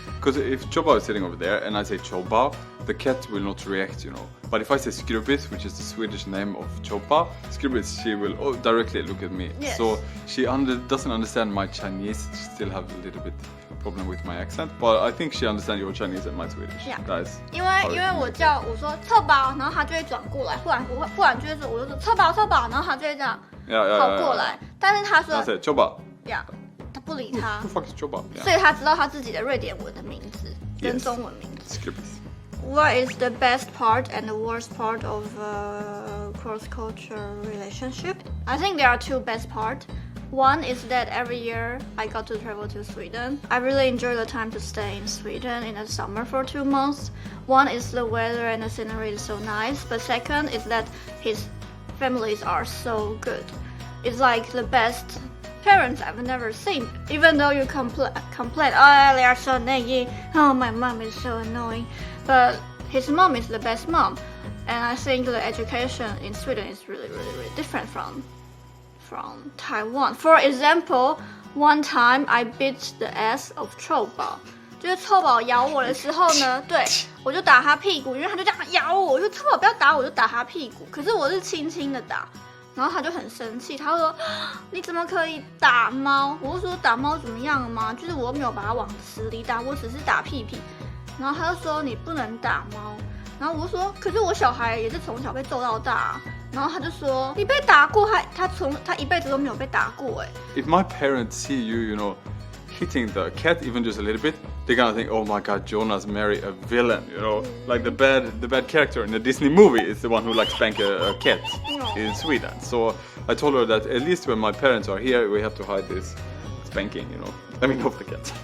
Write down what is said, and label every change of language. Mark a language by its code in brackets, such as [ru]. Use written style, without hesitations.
[en] Because if Chobao is sitting over there and I say Chobao, the cat will not react, you know. But if I say Skrubbis, which is the Swedish name of Choppa, Skrubbis, she will directly look at me. Yes. So she doesn't understand my Chinese. She still have a little bit problem with my accent, but I think she understands your Chinese and my Swedish. Yeah. That's [zh] 因为我说臭宝，然后他就会转过来，不然就会说我就说臭宝，然后他就会这样跑过来。但是他说 [en] Chobba. [zh] Yeah， 他不理他。 [en] Who the fuck is Chobba? [zh] 所以他知道他自己的瑞典文的名字跟中文名字。 [en] Skrubbis. What is the best part and the worst part of a cross-cultural relationship? I think there are two best parts. One is that every year I got to travel to Sweden. I really enjoy the time to stay in Sweden in the summer for 2 months. One is the weather and the scenery is so nice, but second is that his families are so good. It's like the best parents I've never seen. Even though you complain, oh, they are so naggy. Oh, my mom is so annoying. But his mom is the best mom. And I think the education in Sweden is really, really, really different from Taiwan. For example, one time I bit the ass of 臭宝。 [zh] 就是臭宝咬我的时候呢，对我就打他屁股，因为他就这样咬我，我就臭宝不要打我，就打他屁股。可是我是轻轻的打，然后他就很生气，他说你怎么可以打猫？我就说打猫怎么样了吗？就是我没有把它往死里打，我只是打屁屁。然后他就说你不能打猫，然后我就说可是我小孩也是从小被揍到大啊。然后他就说你被打过，他一辈子都没有被打过哎。 [en] If my parents see you, you know, hitting the cat even just a little bit, they're gonna think, oh my god, Jonas married a villain, you know, like the bad character in a Disney movie is the one who like spank a cat in Sweden. So I told her that at least when my parents are here, we have to hide this spanking, you know. Let me know the cat.